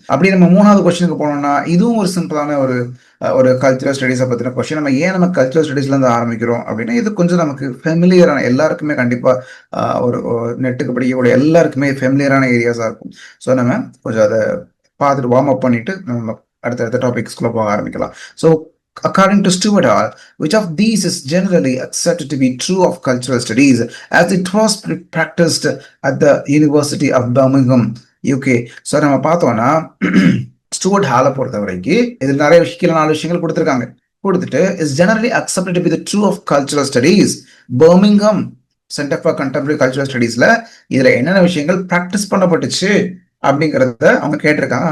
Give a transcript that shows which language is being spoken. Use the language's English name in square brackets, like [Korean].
[Tamil] அப்படி நம்ம மூணாவது கொஸ்டினுக்கு போனோம்னா இதுவும் ஒரு சிம்பிளான ஒரு ஒரு கல்ச்சுரல் ஸ்டடீஸை பற்றின கொஸ்டின். நம்ம ஏன் நம்ம கல்ச்சுரல் ஸ்டடீஸ்லேருந்து ஆரம்பிக்கிறோம் அப்படின்னா இது கொஞ்சம் நமக்கு ஃபெமிலியரான, எல்லாருக்குமே கண்டிப்பாக ஒரு நெட்டுக்கு படிக்கக்கூடிய எல்லாருக்குமே ஃபெமிலியரான ஏரியாஸாக இருக்கும். ஸோ நம்ம கொஞ்சம் அதை பார்த்துட்டு வார்ம் அப் பண்ணிட்டு நம்ம அடுத்தடுத்த டாபிக்ஸ்குள்ளே போக ஆரம்பிக்கலாம். [English] So according to Stuart Hall, which of these is generally accepted to be true of cultural studies as it was practiced at the University of Birmingham, UK? [Tamil] So நம்ம பார்த்தோம்னா ஸ்டூவர்ட் ஹாலை பொறுத்த வரைக்கும் இதில் நிறைய விஷயங்கள் 4 விஷயங்கள் கொடுத்துருக்காங்க. கொடுத்துட்டு [English] is generally accepted to be the true of cultural studies [Tamil] Birmingham centre for contemporary cultural ஸ்டடீஸ்ல இதுல என்னென்ன விஷயங்கள் ப்ராக்டிஸ் பண்ணப்பட்டுச்சு அப்படிங்கிறத அவங்க கேட்டிருக்காங்க.